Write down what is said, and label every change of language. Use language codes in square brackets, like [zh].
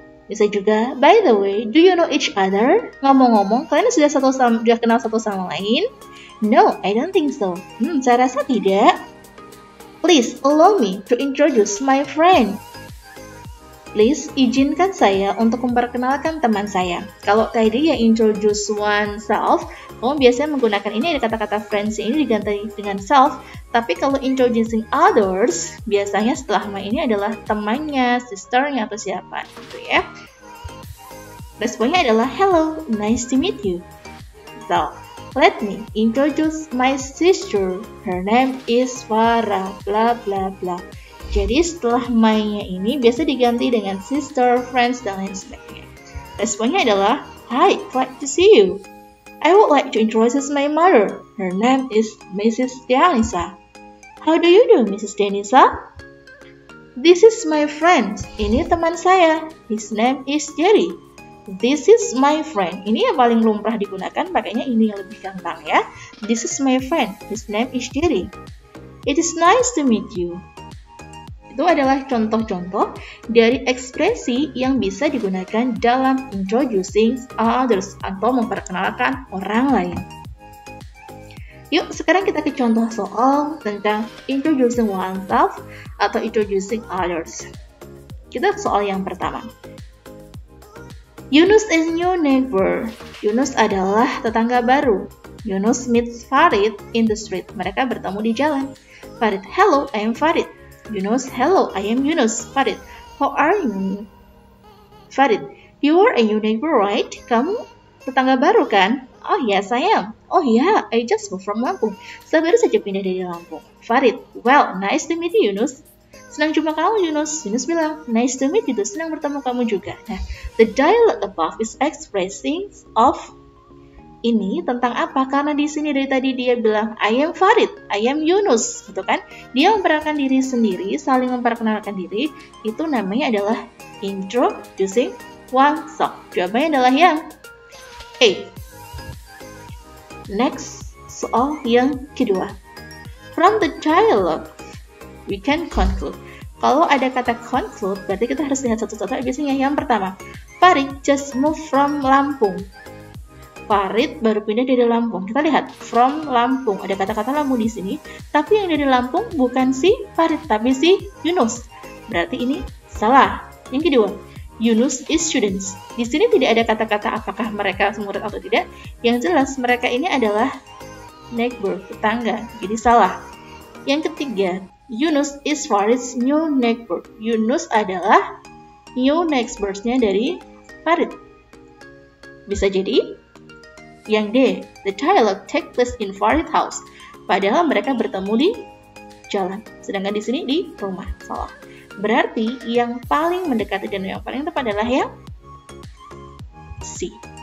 [id] Bisa juga, [en] by the way, do you know each other? [id] Ngomong-ngomong, kalian sudah kenal satu sama lain? [en] No, I don't think so. [id] Saya rasa tidak. [en] Please allow me to introduce my friend. [id] Please izinkan saya untuk memperkenalkan teman saya. Kalau tadi yang introduce oneself, kamu biasanya menggunakan ini, ada kata-kata friends ini diganti dengan self. Tapi kalau introducing others, biasanya setelah ini adalah temannya, sisternya atau siapa gitu ya. Responnya adalah [en] hello, nice to meet you. So, let me introduce my sister. Her name is Farah. [id] Bla bla bla. Jadi setelah my-nya ini biasa diganti dengan sister, friends, dan lain sebagainya. Responnya adalah, [en] Hi, glad to see you. I would like to introduce my mother. Her name is Mrs. Dianisa. How do you do, Mrs. Dianisa? This is my friend. [id] Ini teman saya. [en] His name is Jerry. This is my friend. Ini yang paling lumrah digunakan, makanya ini yang lebih gampang ya. This is my friend. His name is Jerry. It is nice to meet you. [id] Itu adalah contoh-contoh dari ekspresi yang bisa digunakan dalam introducing others atau memperkenalkan orang lain. Yuk, sekarang kita ke contoh soal tentang introducing oneself atau introducing others. Kita ke soal yang pertama. [en] Yunus is new neighbor. [id] Yunus adalah tetangga baru. [en] Yunus meets Farid in the street. [id] Mereka bertemu di jalan. Farid, [en] hello, I am Farid. [id] Yunus, [en] hello, I am Yunus. Farid, how are you? Farid, you are a new neighbor, right? [id] Kamu tetangga baru kan? [en] Oh yes, I am. Oh yeah, I just moved from Lampung. [id] Saya baru saja pindah dari Lampung. [en] Farid, well, nice to meet you, Yunus. [id] Senang jumpa kamu, Yunus. Yunus bilang, [en] nice to meet you, [id] senang bertemu kamu juga. [en] Nah, the dialogue above is expressing of [id] ini tentang apa? Karena di sini dari tadi dia bilang, [en] I am Farid, I am Yunus, [id] gitu kan? Dia memperkenalkan diri sendiri, saling memperkenalkan diri, itu namanya adalah introducing oneself. Jawabannya adalah yang A. Next, soal yang kedua. [en] From the dialogue, we can conclude. [id] Kalau ada kata conclude, berarti kita harus lihat satu-satu. Biasanya yang pertama, [en] Farid just moved from Lampung. [id] Farid baru pindah dari Lampung. Kita lihat from Lampung. Ada kata-kata Lampung di sini. Tapi yang dari Lampung bukan si Farid, tapi si Yunus. Berarti ini salah. Yang kedua, [en] Yunus is students. [id] Di sini tidak ada kata-kata apakah mereka murid atau tidak. Yang jelas mereka ini adalah neighbor, tetangga. Jadi salah. Yang ketiga, [en] Yunus is Farid's new neighbor. [id] Yunus adalah new neighbors-nya dari Farid. Bisa jadi yang D, [en] the dialogue take place in Farid house. [id] Padahal mereka bertemu di jalan. Sedangkan di sini di rumah. Salah. Berarti yang paling mendekati dan yang paling tepat adalah yang C.